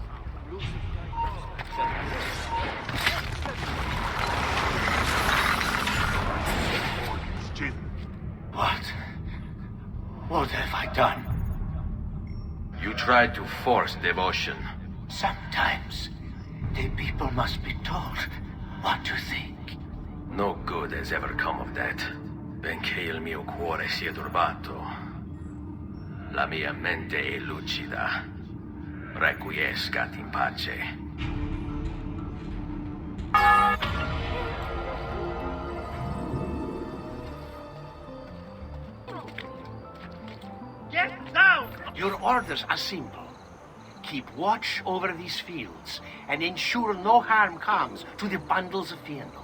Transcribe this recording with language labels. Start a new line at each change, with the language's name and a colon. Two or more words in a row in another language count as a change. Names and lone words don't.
English: What have I done? You tried to force devotion. Sometimes the people must be told what to think. No good has ever come of that.
Italian: Benché il mio cuore sia turbato, la mia mente è lucida.
Latin: Requiescat in pace.
English: Get down! Your orders are simple. Keep watch over these fields and ensure no harm comes to the bundles of fennel.